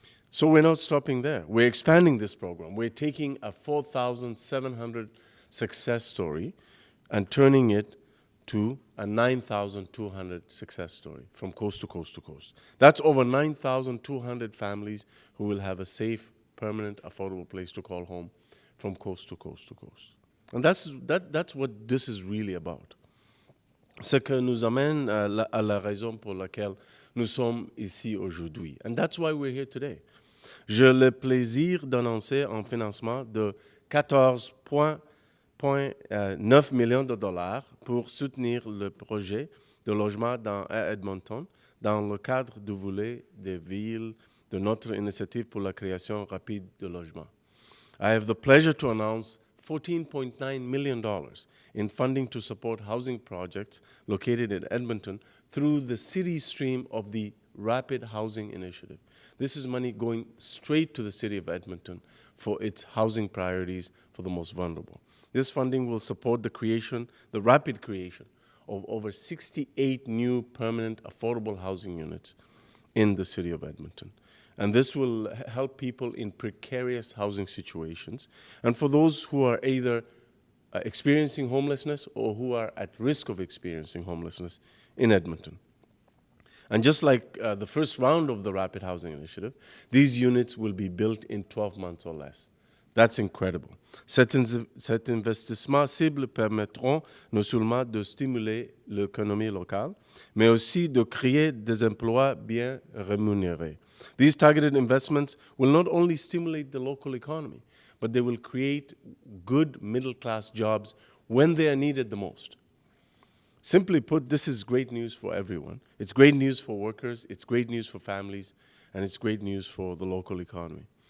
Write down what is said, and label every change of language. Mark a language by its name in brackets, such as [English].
[English] So we're not stopping there. We're expanding this program. We're taking a 4,700 success story and turning it to a 9,200 success story from coast to coast to coast. That's over 9,200 families who will have a safe, permanent, affordable place to call home from coast to coast to coast. And that's what this is really about. [French] Ce que nous amène à la raison pour laquelle nous sommes ici aujourd'hui. [English] And that's why we're here today. [French] J'ai le plaisir d'annoncer un financement de 14,9 millions de dollars pour soutenir le projet de logement à Edmonton dans le cadre du volet des villes de notre initiative pour la création rapide de logements. [English] I have the pleasure to announce $14.9 million in funding to support housing projects located in Edmonton through the city stream of the Rapid Housing Initiative. This is money going straight to the City of Edmonton for its housing priorities for the most vulnerable. This funding will support the rapid creation of over 68 new permanent affordable housing units in the City of Edmonton. And this will help people in precarious housing situations. And for those who are either experiencing homelessness or who are at risk of experiencing homelessness in Edmonton. And just like the first round of the Rapid Housing Initiative, these units will be built in 12 months or less. That's incredible. [French] Cet investissement cible permettront non seulement de stimuler l'économie locale, mais aussi de créer des emplois bien rémunérés. [English] These targeted investments will not only stimulate the local economy, but they will create good middle-class jobs when they are needed the most. Simply put, this is great news for everyone. It's great news for workers, it's great news for families, and it's great news for the local economy.